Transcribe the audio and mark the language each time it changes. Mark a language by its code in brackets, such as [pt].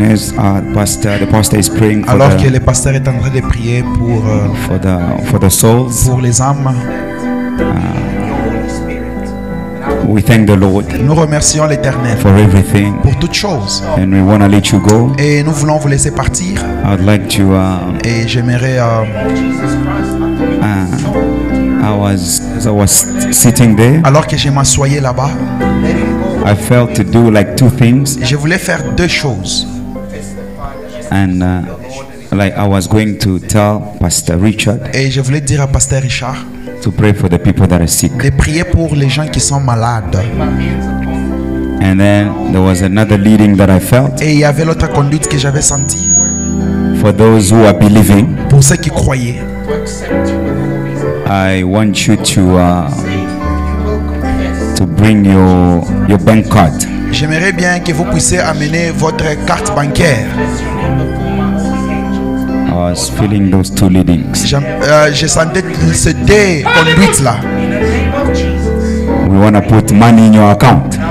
[en] As the pastor is praying for [fr] Alors que [en] the, [fr] le pasteur est en train de prier [en] for the souls. [fr] pour les âmes, [en] We thank the Lord [fr] nous remercions l'Éternel [en] for everything, [fr] pour toutes choses. [en] and we want to let you go. [fr] Et nous voulons vous laisser partir. [en] I'd like to. [fr] Et j'aimerais, [en] As I was sitting there, [fr] alors que je m'assoyais là-bas, [en] I felt to do like two things, [fr] je voulais faire 2 choses. [en] and like I was going to tell Pastor Richard [fr] Et je voulais dire à Pasteur Richard [en] to pray for the people that are sick. [fr] de prier pour les gens qui sont malades. [en] And then there was another leading that I felt [fr] Et il y avait l'autre conduite que j'avais sentie [en] for those who are believing. [fr] pour ceux qui croyaient. [en] I want you to bring your bank card. [fr] J'aimerais bien que vous puissiez amener votre carte bancaire. [en] I was feeling those two leadings. [fr] Je sentais ces 2 conduites là. [en] We want to put money in your account.